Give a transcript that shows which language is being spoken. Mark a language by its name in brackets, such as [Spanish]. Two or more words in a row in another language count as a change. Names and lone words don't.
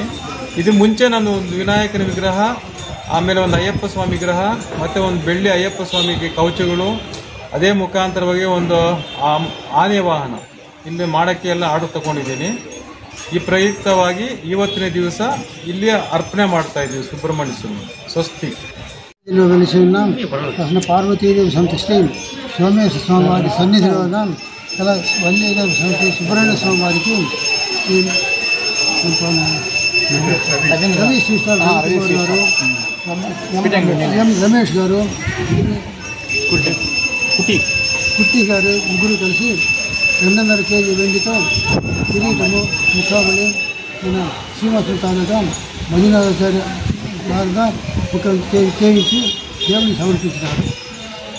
[Kannada] ಇದು ಮುಂಚೆ ನಾನು ಒಂದು ವಿನಾಯಕನ ವಿಗ್ರಹ, ಆಮೇಲೆ ಒಂದು ಅಯ್ಯಪ್ಪ ಸ್ವಾಮಿ ವಿಗ್ರಹ ಮತ್ತು ಒಂದು ಬೆಳ್ಳಿ ಅಯ್ಯಪ್ಪ ಸ್ವಾಮಿಗೆ ಕವಚಗಳು, ಅದೇ ಮುಖಾಂತರವಾಗಿ ಒಂದು ಆನೆ ವಾಹನ ಇಲ್ಲಿ ಮಾಡೋಕ್ಕೆ ಎಲ್ಲ ಆರ್ಡರ್ ತಗೊಂಡಿದ್ದೀನಿ. ಈ ಪ್ರಯುಕ್ತವಾಗಿ ಇವತ್ತಿನ ದಿವಸ ಇಲ್ಲಿ ಅರ್ಪಣೆ ಮಾಡ್ತಾ ಇದ್ದೀವಿ ಸುಬ್ರಹ್ಮಣ್ಯ ಸ್ವಾಮಿ. ಸ್ವಸ್ತಿ. [Telugu] వెలిసి ఉన్నాం. అసలు పార్వతీదేవి సంతృష్టి సోమేశ్వర స్వామి వారి సన్నిధిలో ఉన్నాం. అలా వల్లీదేవి సంతృష్టి సుబ్రహ్మణ్య స్వామి వారికి రవి శ్రీశ్వర్ గారు, రమేష్ గారు, కుట్టి గారు ముగ్గురు కలిసి 2.5 కేజీ వెండితో కిరీటము ముఖావళి మన శ్రీనివాస తాలూకా మంజునాథాచార్య గారుగా 1 కేజీ దేవుని సమర్పించినారు